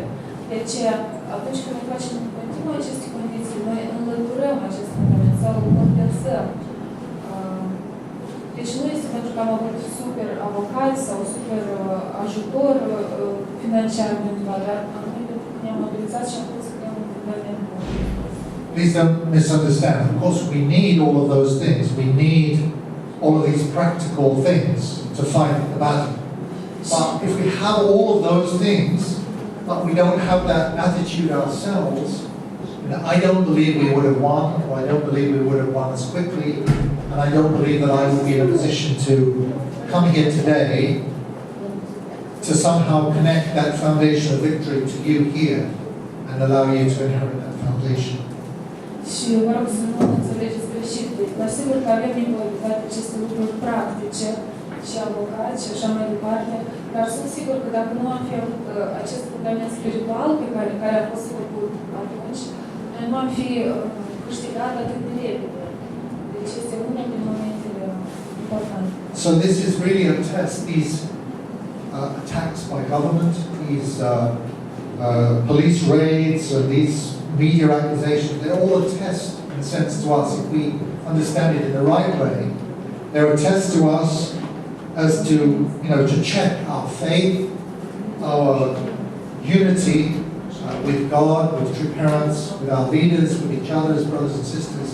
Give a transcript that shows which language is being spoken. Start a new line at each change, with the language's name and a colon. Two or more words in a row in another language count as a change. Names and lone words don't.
Romanian: De aceea, atunci când noi facem în continuu aceste condiții, noi înlăturăm acest fundament sau îl compensăm. Deci nu este pentru că am avut super avocați sau super ajutor financiar undeva, dar anume pentru că ne-am mobilizat și am putut să creăm un fundament.
English: Please don't misunderstand. Of course, we need all of those things. We need all of these practical things to fight the battle. But if we have all of those things, but we don't have that attitude ourselves, I don't believe we would have won, or I don't believe we would have won as quickly, and I don't believe that I will be in a position to come here today to somehow connect that foundation of victory to you here and allow you to inherit that foundation.
Romanian: Și vă rog să nu înțelegeți greșit. Dar sigur că avem nevoie de toate aceste lucruri practice și avocați și așa mai departe, dar sunt sigur că dacă nu am fi avut acest fundament spiritual pe care a fost făcut atunci, noi nu am fi câștigat atât de repede. Deci este unul din momentele importante.
English: So this is really a test. These attacks by government, these police raids, and these media accusations, they're all a test in a sense to us. If we understand it in the right way, they're a test to us as to, to check our faith, our unity with God, with true parents, with our leaders, with each other as brothers and sisters.